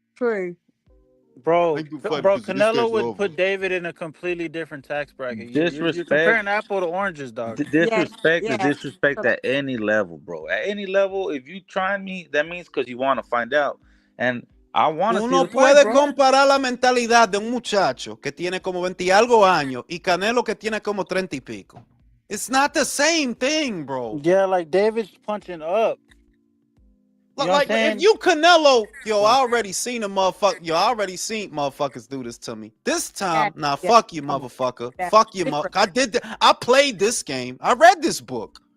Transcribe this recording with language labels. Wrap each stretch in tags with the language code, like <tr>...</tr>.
<en>True. Bro, Canelo would put David in a completely different tax bracket. You're comparing apple to oranges, dog. Disrespect is disrespect at any level, bro. At any level, if you try me, that means because you want to find out. And I want to see the fight,</en> <es>puede</es> <en>bro.</en> <es>comparar la mentalidad de un muchacho que tiene como 20 y algo años y Canelo que tiene como 30 y pico.</es> <en>It's not the same thing, bro. Yeah, like David's punching up. Like if you Canelo, I already seen a motherfucker. I already seen motherfuckers do this to me. This time, fuck you, motherfucker. Fuck you, motherfucker. I did that. I played this game. I read this book.</en>